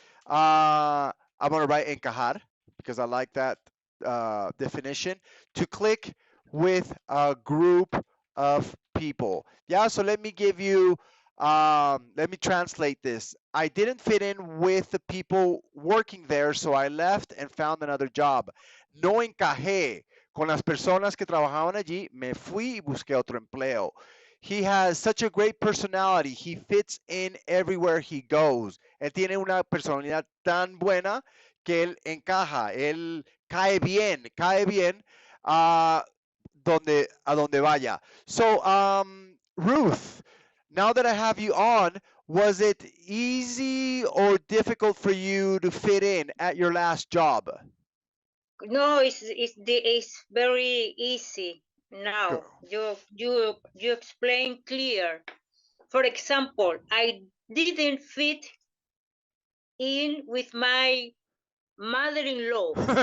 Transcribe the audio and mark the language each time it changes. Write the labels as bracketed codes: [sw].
[en] I'm gonna write encajar because I like that definition. To click with a group of people. Yeah, so let me give you, let me translate this. I didn't fit in with the people working there, so I left and found another job. [es] No encajé con las personas que trabajaban allí, me fui y busqué otro empleo. [en] He has such a great personality. He fits in everywhere he goes. [es] Él tiene una personalidad tan buena que él encaja, él cae bien a donde vaya. [en] So, Ruth, now that I have you on, Was it easy or difficult for you to fit in at your last job? No, it's very easy Go. now. You explain clear. For example, I didn't fit in with my mother-in-law.